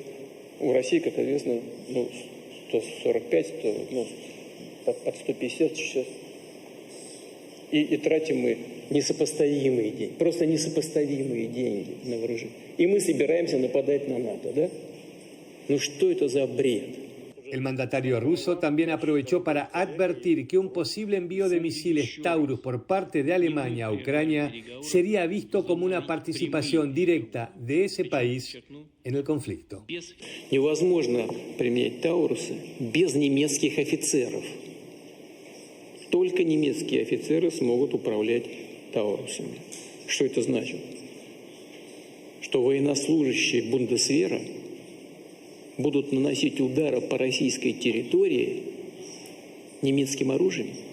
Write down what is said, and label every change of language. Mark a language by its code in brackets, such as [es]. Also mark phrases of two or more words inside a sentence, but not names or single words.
[ru] У России, как известно, 145, под 150 сейчас. И тратим мы несопоставимые деньги, просто несопоставимые деньги на вооружение. И мы собираемся нападать на НАТО, да? Что это за бред? [es] El mandatario ruso también aprovechó para advertir que un posible envío de misiles Taurus por parte de Alemania a Ucrania sería visto como una participación directa de ese país en el conflicto. [ru] Невозможно применять Таурусы без немецких офицеров. Только немецкие офицеры смогут управлять Таурусами. Что это значит? Что военнослужащие Бундесвера будут наносить удары по российской территории немецким оружием?